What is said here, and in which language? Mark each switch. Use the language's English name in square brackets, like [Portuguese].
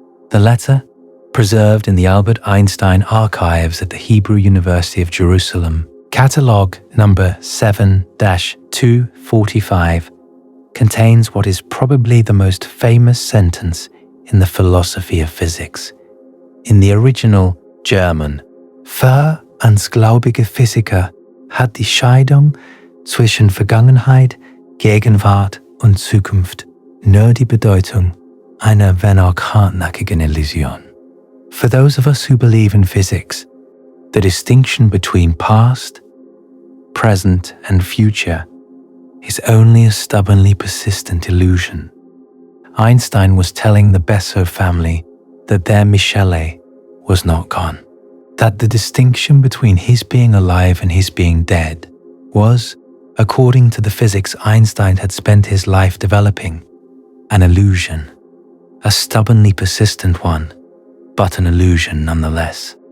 [English] The letter, preserved in the Albert Einstein Archives at the Hebrew University of Jerusalem, catalogue number 7-245, contains what is probably the most famous sentence in the philosophy of physics. In the original German, [German] für uns gläubige Physiker hat die Scheidung zwischen Vergangenheit, Gegenwart und Zukunft nur die Bedeutung einer wenn auch hartnäckigen Illusion. [English] For those of us who believe in physics, the distinction between past, present, and future is only a stubbornly persistent illusion. Einstein was telling the Bessot family that their Michele was not gone, that the distinction between his being alive and his being dead was, according to the physics Einstein had spent his life developing, an illusion, a stubbornly persistent one, but an illusion nonetheless.